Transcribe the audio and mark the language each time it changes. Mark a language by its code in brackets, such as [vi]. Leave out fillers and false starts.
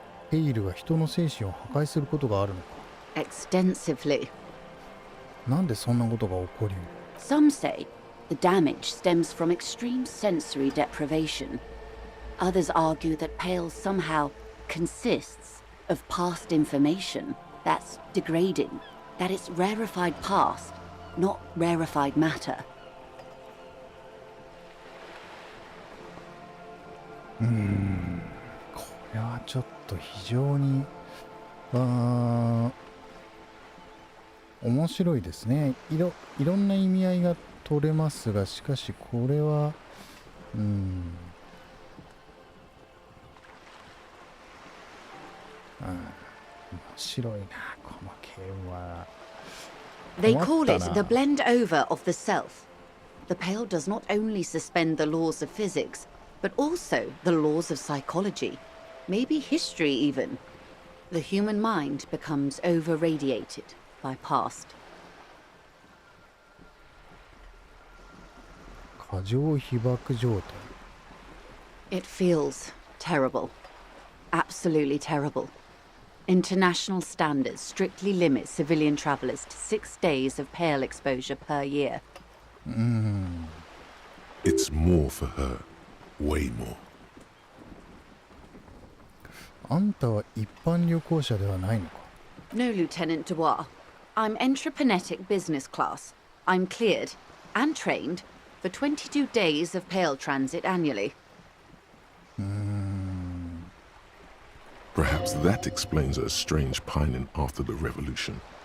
[ja] ペイルが人の精神を破壊することがあるのか。 [en] Extensively. [ja] なんでそんなことが起こり [en] Some say the damage stems from extreme sensory deprivation. Others argue that Pale somehow consists of past information that's degrading, that it's rarefied past, not rarefied matter. [ja] これはちょっと非常に面白いですね。いろんな意味合いが取れますが、しかしこれは面白いな、このゲームは。 [en] They call it the blend over of the self. The Pale does not only suspend the laws of physics, but also the laws of psychology, maybe history even. The human mind becomes over-radiated by past. [ja] 過剰被爆状態。 [en] It feels terrible. Absolutely terrible. International standards strictly limit civilian travelers to 6 days of Pale exposure per year. It It's more for her. Way more. [ja] あんたは一般旅行者ではないのか。 [en] No, Lieutenant Dubois. I'm entreprenetic business class. I'm cleared and trained for 22 days of Pale transit annually. Perhaps that explains her strange pining after the revolution.